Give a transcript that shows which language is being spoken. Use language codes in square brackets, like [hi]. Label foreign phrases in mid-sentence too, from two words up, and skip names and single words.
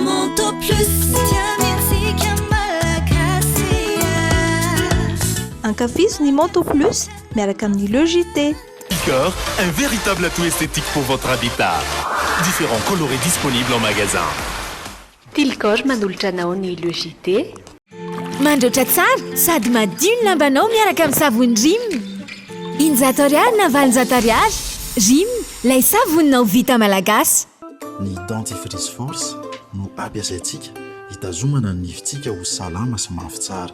[mg] Manteau plus tiamiantsika malagasy Ankafizo ny Manteau Plus miaraka amin'ny Logité. [fr] Picor, un véritable atout esthétique pour votre habitat. Différents colorés disponibles en magasin. [mg] Tilcor manolotra anao ny Logité. Mandroatra tsara sady madio ny lambanao miaraka amin'ny savony Rim. Injato ariary na valonjato ariary. Rim, lay savoninao vita malagasy. Ny dentifrice force no ampiasaintsika hitazomana ny nifintsika ho salama sy mafy tsara.